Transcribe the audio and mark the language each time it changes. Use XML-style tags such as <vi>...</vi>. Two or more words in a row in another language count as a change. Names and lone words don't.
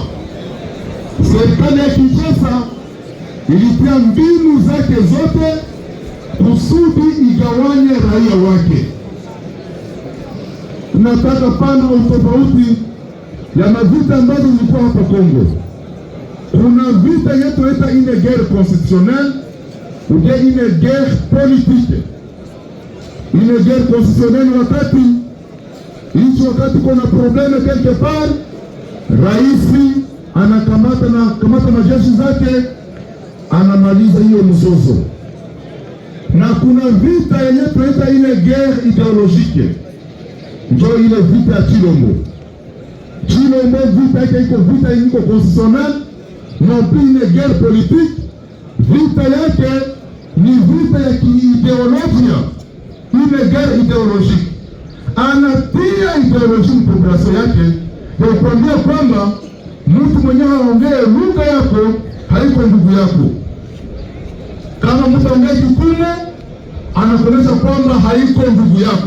<sw>Serikali ya Kinshasa ilitia mbinu zake zote kusudi igawanye raia wake. Tunataka pana utofauti ya mavita ambazo zilikuwa hapa Kongo. Kuna vita yetu inaitwa</sw> <fr>une guerre constitutionnelle ou bien une guerre politique. Une guerre constitutionnelle</fr> <sw>wakati kuna probleme</sw> <fr>quelque part,</fr> <sw>raisi anakamata majeshi zake anamaliza hiyo mzozo. Na kuna vita yenye tunaita ile</sw> <fr>guerre ideologique,</fr> <sw>ndio ile vita ya Chilombo. Chilombo vita yake iko vita iko constitutionnelle,</sw> <fr>non plus une guerre politique.</fr> <sw>Vita yake ni vita ya kiideolojia,</sw> <fr>une guerre ideologique.</fr> <sw>Anatia ideolojia population yake ya kuambia kwamba mtu mwenyewe aongee lugha yako haiko ndugu yako. Kama mtu aongee Kikumu anakuonyesha kwamba haiko ndugu yako.</sw>